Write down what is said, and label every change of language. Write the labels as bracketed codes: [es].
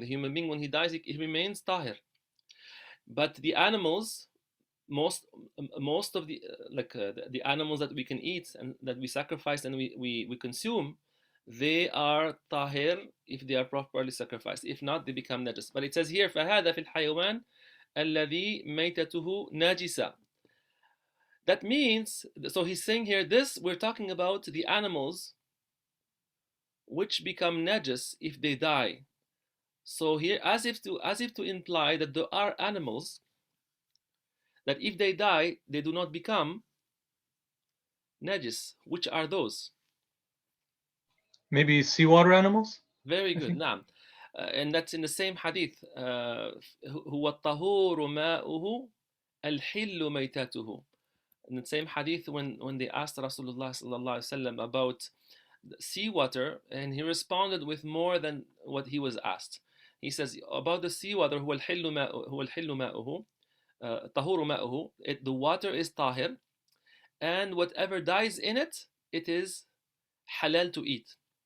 [en] The human being, when he dies, he remains tahir. But the animals, most of the the animals that we can eat and that we sacrifice and we consume, they are tahir if they are properly sacrificed. If not, they become najis. But it says here [ar] فهذا في الحيوان الذي ميتته نجسة. [en] That means, so he's saying here, this we're talking about the animals which become najis if they die. So here, as if to imply that there are animals that if they die, they do not become najis. Which are those? Maybe seawater animals? Very good. Naam. And that's in the same hadith. [ar] هو الطهور ماؤه الحل ميتته. [en] In the same hadith, when they asked Rasulullah sallallahu alaihi wasallam about seawater, and he responded with more than what he was asked. He says about the seawater, [ar] هو الحل ماؤه طهور ماؤه. [en] The water is tahir, and whatever dies in it, it is halal to eat.